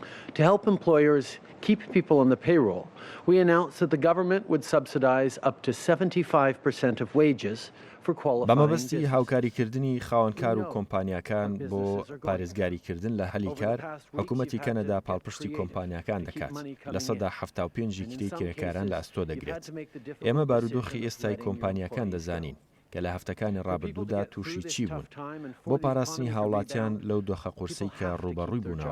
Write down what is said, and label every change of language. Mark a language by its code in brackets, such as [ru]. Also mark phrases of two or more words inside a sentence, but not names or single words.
[en] To help employers keep people on the payroll, we announced that the government would subsidize up to 75% of wages for qualifying [ckb] بەمەبەستی هاوکاریکردنی خاوەنکار و کۆمپانیاکان بۆ پارێزگاریکردن لە هەلی کار، حکوومەتی کەنەدا پاڵپشتی کۆمپانیاکان دەکات. لە سەدا 75 کری کرێکاران لە ئەستۆ دەگرێت. ئێمە بارودۆخی ئێستای کۆمپانیاکان دەزانین کە لە هەفتەکانی ڕابردوودا تووشی چی بوون بۆ پاراستنی هاوڵاتیان لەو دۆخە قورسەی کە ڕوبەڕووی بوونەوە.